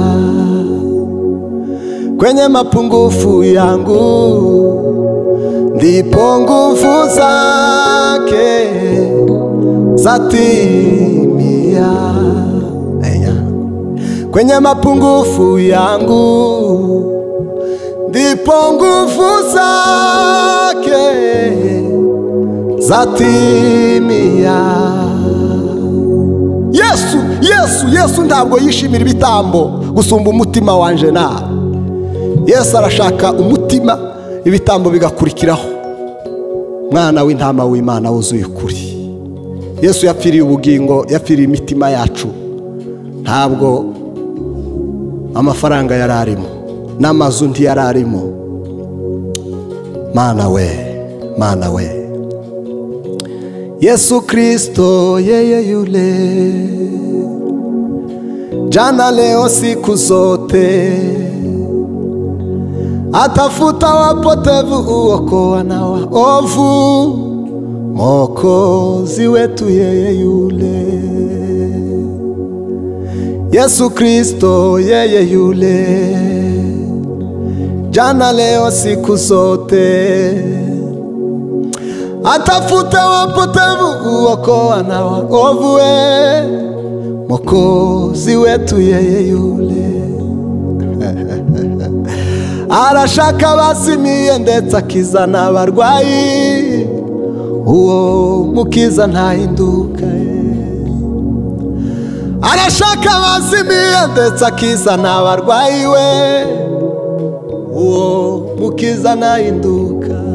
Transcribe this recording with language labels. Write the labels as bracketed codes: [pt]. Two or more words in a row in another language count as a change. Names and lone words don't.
[sw] Kwenye mapungufu yangu ndipo nguvu zake zatimia. Kwenye mapungufu yangu ndipo nguvu zake zatimia. [rw] Yesu ntabwo yishimira ibitambo gusumba umutima wanje nawe. Yesu arashaka umutima, ibitambo bigakurikiraho. Mwana w'intama w'Imana wuzuye ukuri. Yesu yapfiriye ubugingo, yapfiriye imitima yacu. Ntabwo amafaranga yararimo, n'amazu ntiyararimo, Mana we, Mana we. [sw] Yesu Kristo yeye yule, jana leo siku zote, atafuta wapotevu uokoa na waovu, Mwokozi wetu yeye yule. Yesu Kristo yeye yule, jana leo siku zote, atafuta wapotevu uokoa na waovu, Mwokozi wetu yeye yule. [rw] Arashaka basimiye ndetse akiza n'abarwayi, uwo mukiza ntahinduka. Arashaka basimiye ndetse akiza n'abarwayi we, uwo mukiza ntahinduka.